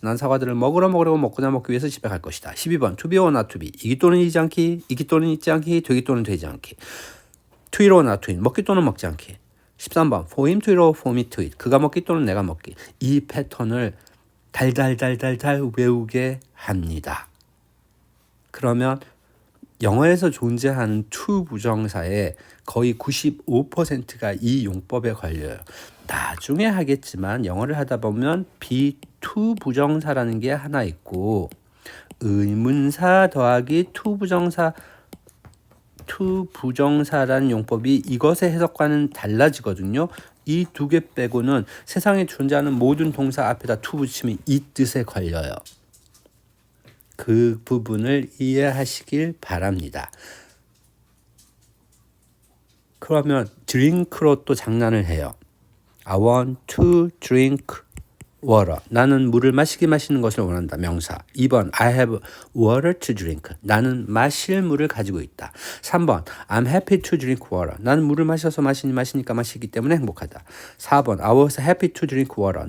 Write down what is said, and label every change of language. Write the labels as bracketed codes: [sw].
[ko] 난 사과들을 먹으려고 먹기 위해서 집에 갈 것이다. [en] 12번 To be or not to be. [ko] 이기 또는 이지 않기, 있기 또는 있지 않기, 되기 또는 되지 않기. [en] To eat or not to eat. [ko] 먹기 또는 먹지 않기. [en] 13번 For him to eat or for me to eat. [ko] 그가 먹기 또는 내가 먹기. 이 패턴을 달달달달달 외우게 합니다. 그러면 영어에서 존재하는 to 부정사의 거의 95%가 이 용법에 걸려요. 나중에 하겠지만 영어를 하다 보면 be to 부정사라는 게 하나 있고 의문사 더하기 to 부정사 to 부정사라는 용법이 이것의 해석과는 달라지거든요. 이 두 개 빼고는 세상에 존재하는 모든 동사 앞에다 to 붙이면 이 뜻에 걸려요. 그 부분을 이해하시길 바랍니다. 그러면 drink로 또 장난을 해요. [en] I want to drink water. [ko] 나는 물을 마시는 것을 원한다. [en] 명사. 2번 I have water to drink. [ko] 나는 마실 물을 가지고 있다. [en] 3번 I'm happy to drink water. [ko] 나는 물을 마시니까 마시기 때문에 행복하다. [en] 4번 I was happy to drink water.